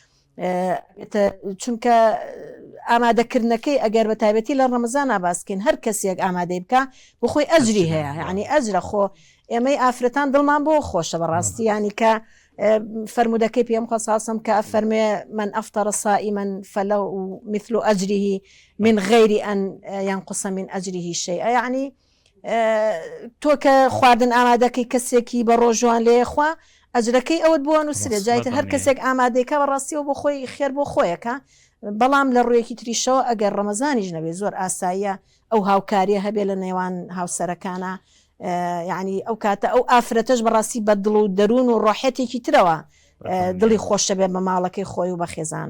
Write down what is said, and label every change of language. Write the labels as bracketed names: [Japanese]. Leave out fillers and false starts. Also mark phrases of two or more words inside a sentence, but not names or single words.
[Central Kurdish] چونکە ئامادەکردنەکەی ئەگەر بە تایبەتی لە ڕەمەزان ئاباسکەین هەر کەسێک ئامادەی بکە بخۆی ئەجری هەیە ینی ئەجرە خۆ ئێمەی ئافرەتان دڵمان بۆ خۆشە بەڕاستی ینی کە فرمودەکەی پێم خۆساسم کە فەرمێ [Arabic] من ئەفتەڕ صائما فله مثل أجره من غير أن ينقص من أجره شيئا [Central Kurdish] ینی تۆ کە خواردن ئامادەکەی کەسێکی بە ڕۆژوان لێخوا ئەجرەکەی ئەوت بۆ نووسێ جایتر هەر کەسێک ئامادەیەکە بەڕاستیەوە بۆ خۆی خێر بۆ خۆیەکە بەڵام لە ڕوویەکی تریشەوە ئەگەر ڕەمەزانیش نەبێ زۆر ئاساییە ئەو هاوکاریە هەبێ لە نێوان هاوسەرەکانە ینی ئەو کاتە ئەو ئافرەتەش بەڕاستی بە دڵ و دەروون و ڕۆحەتێکی ترەوە دڵی خۆشە بێ بە ماڵەکەی خۆی و بە خێزانەکە